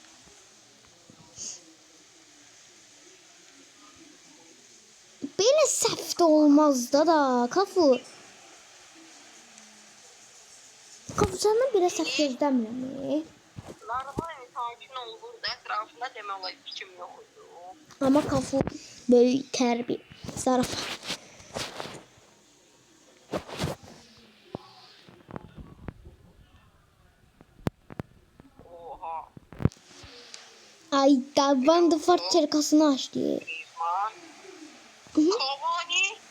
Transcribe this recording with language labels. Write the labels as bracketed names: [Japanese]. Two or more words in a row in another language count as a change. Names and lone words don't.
[Azerbaijani] Belə səhv də olmaz da Kafu. Kafu səndən belə səhv gözləmirəm. Normal sakin ol. Burada ətrafında demək olar ki, kim yoxdur. Amma Kafu böyük tərbiyə, zarafat. Oha. Ay da Van de Vaart çerkasını açdı. Griezmann. Cavani.